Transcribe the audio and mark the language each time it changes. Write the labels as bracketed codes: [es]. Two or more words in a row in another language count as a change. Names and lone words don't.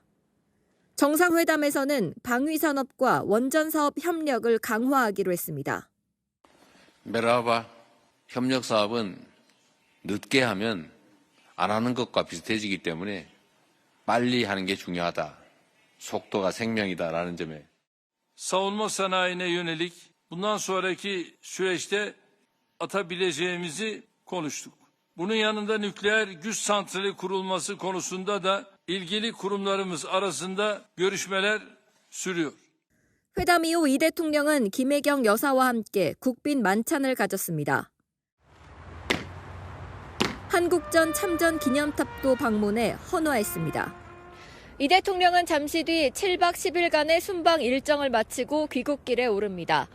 [ko] 정상회담에서는 방위산업과 원전사업 협력을 강화하기로 했습니다. 메라바 협력 사업은 늦게 하면 안 하는 것과 비슷해지기 때문에 빨리 하는 게 중요하다. 속도가 생명이다라는 점에 [tr] savunma sanayine yönelik bundan sonraki süreçte atabileceğimizi konuştuk. Bunun yanında nükleer güç santrali kurulması konusunda da ilgili kurumlarımız arasında görüşmeler sürüyor. [ko] 회담 이후 이 대통령은 김혜경 여사와 함께 국빈 만찬을 가졌습니다. 한국전 참전 기념탑도 방문해 헌화했습니다. 이 대통령은 잠시 뒤 7박 10일간의 순방 일정을 마치고 귀국길에 오릅니다.